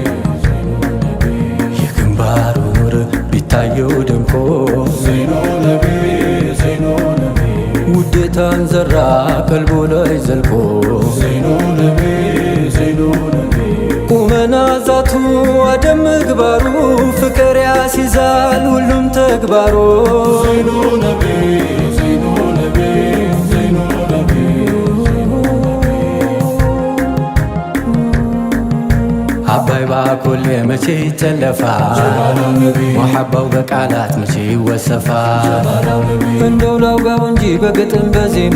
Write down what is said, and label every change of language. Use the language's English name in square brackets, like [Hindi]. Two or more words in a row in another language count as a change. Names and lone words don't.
[Amharic] የግንባሩ ኑር ቢታየው ደምቆ [Arabic] زين نبي زين نبي [Amharic] ውዴታን ዘራ ቀልቦ ላይ ዘልቆ [Arabic] زين نبي زين نبي [Amharic] ቁመና ዛቱ አደም ምግባሩ ፍቅር ያስይዛል ሁሉም ተግባሩ [Arabic] زين نبي زين نبي زين نبي [Amharic] አባይ ባኮሌ መቼ ይተለፋል ሙሐባው በቃላት መቼ ይወሰፋል እንደው ላውጋው እንጂ በግጥም በዜማ